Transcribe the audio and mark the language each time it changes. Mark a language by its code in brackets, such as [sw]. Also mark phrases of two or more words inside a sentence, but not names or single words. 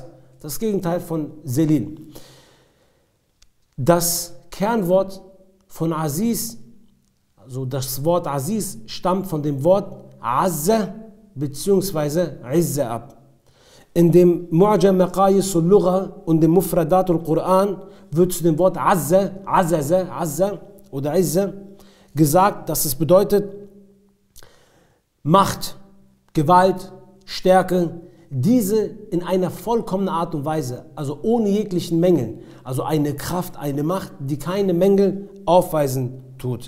[de] Das Gegenteil von Zelil. Das Kernwort von Aziz, also das Wort Aziz, stammt von dem Wort Azza bzw. Izza ab. In dem Mu'jam Maqayis al-Lugha und dem Mufradat al-Quran wird zu dem Wort Azza, Azza oder Izza gesagt, dass es bedeutet Macht, Gewalt, Stärke, diese in einer vollkommenen Art und Weise, also ohne jeglichen Mängel, also eine Kraft, eine Macht, die keine Mängel aufweisen tut.